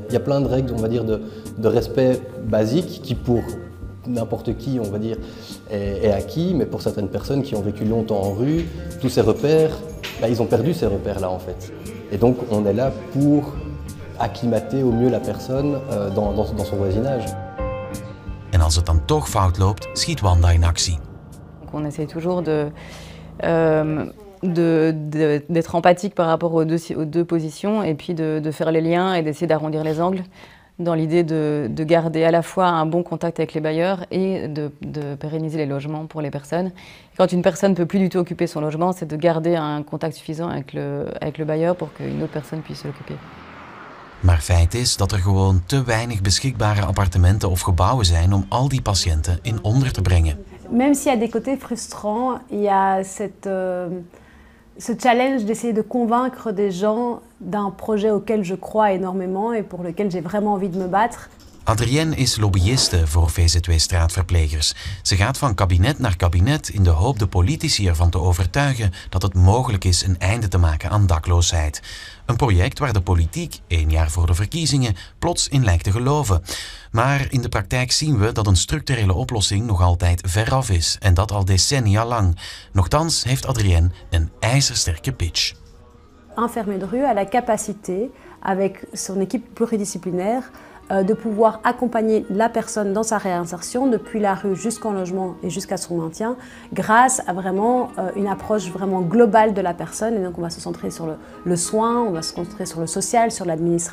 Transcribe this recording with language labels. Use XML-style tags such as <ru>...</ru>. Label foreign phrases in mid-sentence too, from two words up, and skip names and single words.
<fr>Il y a plein de règles, on va dire, de respect basique qui, pour n'importe qui, on va dire, est acquis. Mais pour certaines personnes qui ont vécu longtemps en rue, tous ces repères, ils ont perdu ces repères-là, en fait. Et donc, on est là pour acclimater au mieux la personne dans son voisinage.</fr> <nl>En als het dan toch fout loopt, schiet Wanda in actie.</nl> <fr>On essaie toujours d'être empathique par rapport aux deux positions et puis de faire les liens et d'essayer d'arrondir les angles dans l'idée de garder à la fois un bon contact avec les bailleurs et de pérenniser les logements pour les personnes. Quand une personne ne peut plus du tout occuper son logement, c'est de garder un contact suffisant avec le bailleur pour qu'une autre personne puisse l'occuper.</fr> <nl>Maar feit is dat er gewoon te weinig beschikbare appartementen of gebouwen zijn om al die patiënten in onder te brengen.</nl> <fr>Même s'il y a des côtés frustrants, il y a ce challenge d'essayer de convaincre des gens d'un projet auquel je crois énormément et pour lequel j'ai vraiment envie de me battre.</fr> <nl>Adrienne is lobbyiste voor VZW-straatverplegers. Ze gaat van kabinet naar kabinet in de hoop de politici ervan te overtuigen dat het mogelijk is een einde te maken aan dakloosheid. Een project waar de politiek 1 jaar voor de verkiezingen plots in lijkt te geloven. Maar in de praktijk zien we dat een structurele oplossing nog altijd veraf is en dat al decennia lang. Nochtans heeft Adrienne een ijzersterke pitch.</nl> <fr>Un infirmier de rue a la capacité, avec son équipe pluridisciplinaire, de pouvoir accompagner la personne dans sa réinsertion depuis la rue jusqu'en logement et jusqu'à son maintien grâce à vraiment une approche vraiment globale de la personne. Et donc on va se centrer sur le soin, on va se concentrer sur le social, sur l'administratif.</fr>